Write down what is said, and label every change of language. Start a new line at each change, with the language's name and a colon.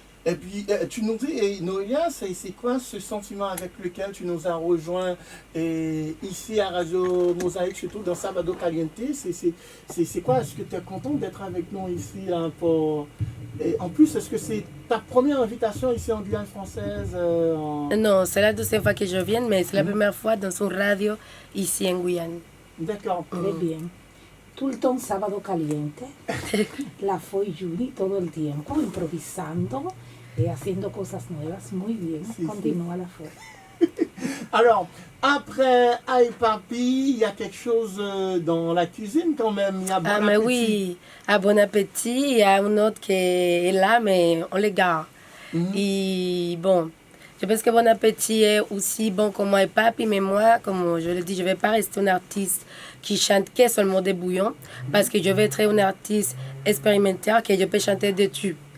French: Et puis, tu nous dis, Noélia, c'est quoi ce sentiment avec lequel tu nous as rejoint ici à Radio Mosaïque, surtout dans Sabado Caliente? C'est quoi? Est-ce que tu es content d'être avec nous ici Et en plus, est-ce que c'est ta première invitation ici en Guyane française Non, c'est la deuxième fois que je viens, mais c'est la première fois dans une radio ici en Guyane. D'accord. Très bien. Tout le temps
Spanish: Sábado Caliente, la Foy Judy todo el tiempo, improvisando y haciendo cosas nuevas. Muy bien, continúa la Foy.
French: Alors, après Aïe Papi, il y a quelque chose dans la cuisine quand même. Il y a Bon mais Appétit. oui, à Bon Appétit, il y a un autre qui est là, mais on les garde. Et bon, je pense que Bon Appétit est aussi bon comme Aïe Papi, mais moi, comme je le dis, je ne vais pas rester un artiste qui chante que seulement des bouillons, parce que je vais être un artiste expérimentaire, que je peux chanter des tubes.